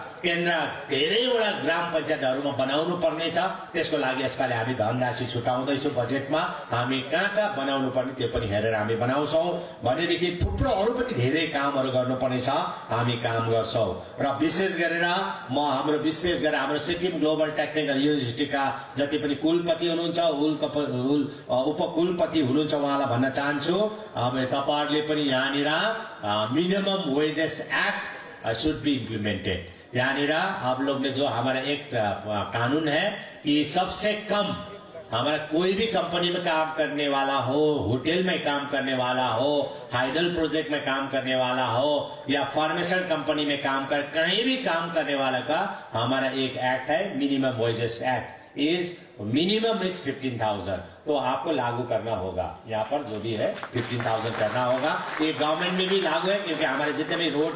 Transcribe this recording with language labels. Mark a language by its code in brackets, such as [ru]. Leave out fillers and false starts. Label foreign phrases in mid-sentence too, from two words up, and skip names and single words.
[ne] धेरैवटा ग्राम पञ्चायतहरुमा बनाउनु पर्ने छ त्यसको लागि यसपालि हामी धनराशि छुटाउँदैछौँ बजेटमा हामी कहाँ बनाउनु पर्ने त्यो पनि हेरेर हामी बनाउँछौँ भनेदेखि थुप्रो अरु पनि धेरै कामहरु गर्नुपर्ने छ हामी काम गर्छौँ र विशेष गरेर हाम्रो सिक्किम ग्लोबल टेक्निकल युनिभर्सिटीका जति पनि कुलपति हुनुहुन्छ उपकुलपति हुनुहुन्छ उहाँलाई भन्न चाहन्छु अब तपाईहरुले पनि यहाँनिर [en] minimum wages act should be implemented [hi] यानी आप लोग ने जो हमारा एक कानून है कि सबसे कम हमारा कोई भी कंपनी में काम करने वाला हो होटल में काम करने वाला हो [en] hydel project [hi] में काम करने वाला हो या [en] pharmaceutical company [hi] में कहीं भी काम करने वाला का हमारा एक एक्ट है [en] minimum wages act minimum is 15,000 [hi] तो आपको लागू करना होगा यहाँ पर जो भी है 15,000 करना होगा ये गवर्नमेंट में भी लागू है क्योंकि हमारे जितने भी रोड